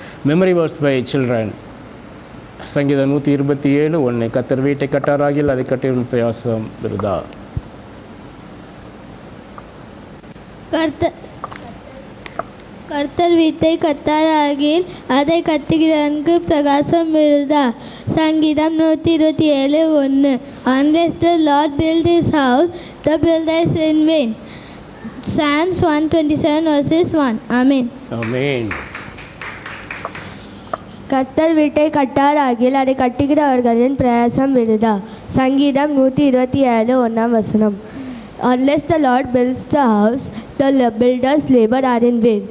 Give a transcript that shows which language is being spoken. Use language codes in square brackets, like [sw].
[en] Memory verse by children. சங்கீதம் 127:1. [ta] கர்த்தர் வீட்டை கட்டாராகில் அதை கட்டிடும் பிரயாசம் விருதா. கர்த்தர் வீட்டை கட்டாராகில் அதை கட்டுகிறவனுக்கு பிரகாசம் விருதா. சங்கீதம் 127:1. [en] Unless the Lord build his house, the builders in vain. Psalms 127:1. Amen. Amen. [ta] கர்த்தர் வீட்டை கட்டாராகில் அதை கட்டுகிறவர்களின் பிரயாசம் விருதா. சங்கீதம் 127:1. [en] Unless the Lord builds the house, the builders labor are in vain.